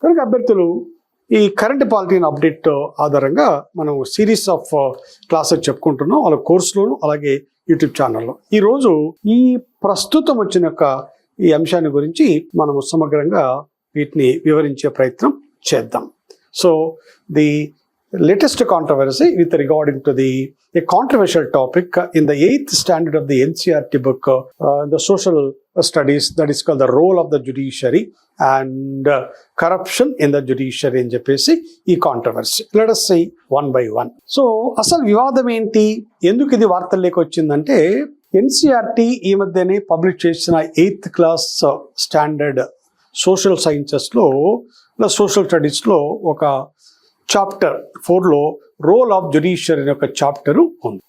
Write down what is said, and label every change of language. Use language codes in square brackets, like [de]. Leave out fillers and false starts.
[te] కనుక అభ్యర్థులు ఈ కరెంట్ పాలిటీని అప్డేట్ ఆధారంగా మనం సిరీస్ ఆఫ్ క్లాసెస్ చెప్పుకుంటున్నాం, వాళ్ళ కోర్సులోను అలాగే యూట్యూబ్ ఛానల్లో. ఈరోజు ఈ ప్రస్తుతం వచ్చిన యొక్క ఈ అంశాన్ని గురించి మనము సమగ్రంగా వీటిని వివరించే ప్రయత్నం చేద్దాం. [en] So the latest controversy with regarding to a controversial topic in the 8th standard of the NCERT book, the social studies, that is called the role of the judiciary and corruption in the judiciary in [te] చెప్పేసి ఈ controversy. [en] Let us see one by one. [te] So అసలు వివాదం ఏంటి, ఎందుకు ఇది వార్తల్లోకి వచ్చిందంటే, NCERT ఈ మధ్యనే పబ్లిష్ చేసిన 8th class standard social సైన్సెస్లో, social స్టడీస్లో ఒక చాప్టర్ 4లో రోల్ ఆఫ్ జ్యుడిషియరీ అనే ఒక చాప్టరు ఉంది.